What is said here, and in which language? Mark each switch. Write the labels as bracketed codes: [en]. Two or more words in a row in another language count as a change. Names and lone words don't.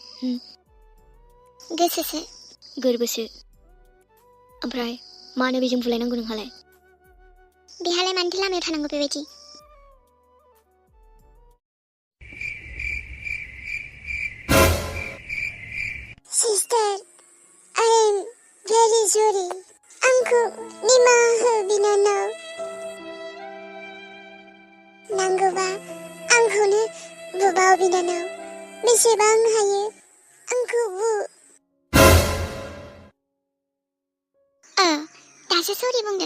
[brx] गोसोसो। गोरबोसो। ओमफ्राय मानो बेजों बुलायनांगौ नोंहालाय? बेहालाय मानोथो लामायाव थानांगौ बेबायदि? सिस्टार, [en] I am very sorry. [brx] आंखौ निमाहा हो बिनानाव। नांगौबा आंखौनो बुबाव बिनानाव। बेसेबां हायो आंखौ बु। दासो सरि बुंदों।